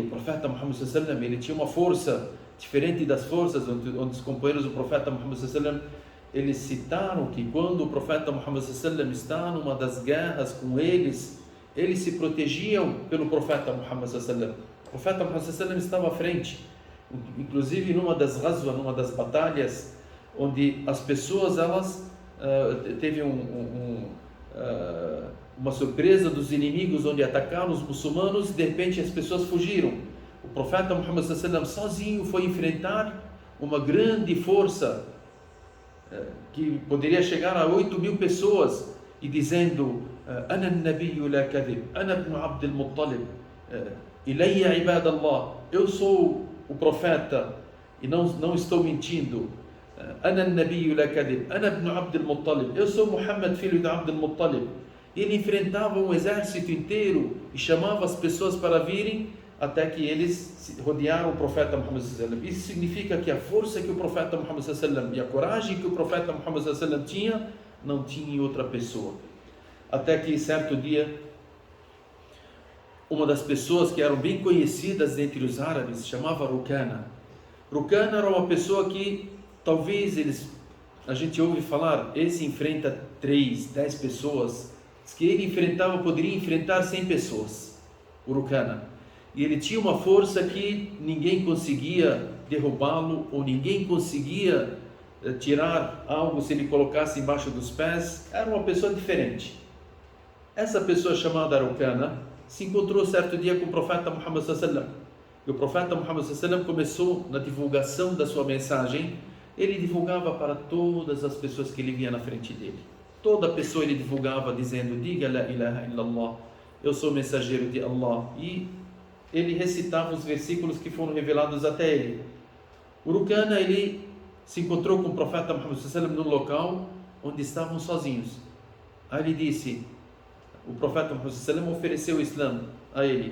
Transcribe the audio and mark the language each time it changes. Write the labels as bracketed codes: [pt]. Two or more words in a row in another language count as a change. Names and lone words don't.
[pt] O profeta Muhammad [ar] صلى الله عليه وسلم, [pt] ele tinha uma força diferente das forças onde os companheiros do profeta Muhammad [ar] صلى الله عليه وسلم, [pt] eles citaram que quando o profeta Muhammad [ar] صلى الله عليه وسلم [pt] está numa das guerras com eles se protegiam pelo profeta Muhammad [ar] صلى الله عليه وسلم. [pt] O profeta Muhammad [ar] صلى الله عليه وسلم [pt] estava à frente, inclusive numa das ghazwa, numa das batalhas, onde as pessoas, elas teve uma surpresa dos inimigos, onde atacaram os muçulmanos. De repente as pessoas fugiram. O profeta Muhammad [ar] صلى الله عليه وسلم [pt] sozinho foi enfrentar uma grande força que poderia chegar a 8.000 pessoas, e dizendo: [ar] أنا النبي لا كذب أنا ابن عبد المطلب إلي عباد الله, [pt] eu sou o profeta e não estou mentindo. [ar] أنا النبي لا كذب أنا ابن عبد المطلب, [pt] eu sou Muhammad, filho de Abd al-Muttalib. Ele enfrentava um exército inteiro e chamava as pessoas para virem, até que eles rodearam o profeta Muhammad [ar] صلى الله عليه وسلم. [pt] Isso significa que a força que o profeta Muhammad [ar] صلى الله عليه وسلم [pt] e a coragem que o profeta Muhammad [ar] صلى الله عليه وسلم [pt] tinha, não tinha em outra pessoa. Até que certo dia, uma das pessoas que eram bem conhecidas entre os árabes, se chamava Rukana. Rukana era uma pessoa que talvez a gente ouve falar, esse enfrenta 10 pessoas, que ele poderia enfrentar 100 pessoas, o Rukana. E ele tinha uma força que ninguém conseguia derrubá-lo, ou ninguém conseguia tirar algo se ele colocasse embaixo dos pés. Era uma pessoa diferente. Essa pessoa chamada Rukana se encontrou certo dia com o profeta Muhammad [ar] صلى الله عليه وسلم. [pt] E o profeta Muhammad [ar] صلى الله عليه وسلم [pt] começou na divulgação da sua mensagem. Ele divulgava para todas as pessoas que ele via na frente dele. Toda pessoa ele divulgava dizendo: diga [ar] لا إله إلا الله, [pt] eu sou mensageiro de Allah. E ele recitava os versículos que foram revelados até ele. O Rukana, ele se encontrou com o profeta Muhammad [ar] صلى الله عليه وسلم [pt] num local onde estavam sozinhos. Aí ele disse, o profeta Muhammad [ar] صلى الله عليه وسلم [pt] ofereceu o Islã a ele.